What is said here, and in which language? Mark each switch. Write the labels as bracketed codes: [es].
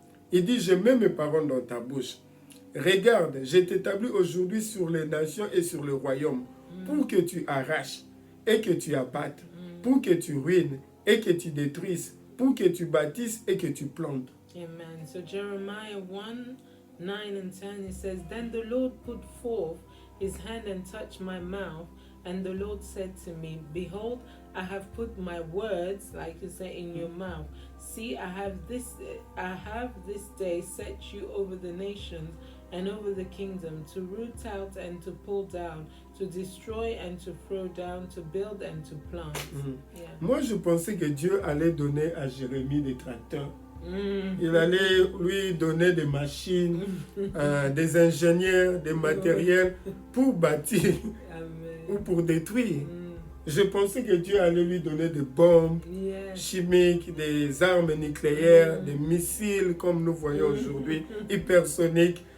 [fr] Il dit, je mets mes paroles dans ta bouche. Regarde, je t'établis aujourd'hui sur les nations et sur le royaume, pour que tu arraches et que tu abattes, pour que tu ruines et que tu détruises, pour que tu bâtisses et que tu plantes. Amen. [en] So Jeremiah 1, 9 and 10, it says, Then the Lord put forth his hand and touched my mouth, and the Lord said to me, Behold, I have put my words, like you say, in your mouth. See, I have this day set you over the nations and over the kingdom, to root out and to pull down, to destroy and to throw down, to build and to plant. [fr] Moi, je pensais que Dieu allait donner à Jérémie des tracteurs Il allait lui donner des machines, des ingénieurs, des matériels pour bâtir ou pour détruire. Je pensais que Dieu allait lui donner des bombes chimiques, des armes nucléaires, des missiles comme nous voyons aujourd'hui, hypersoniques.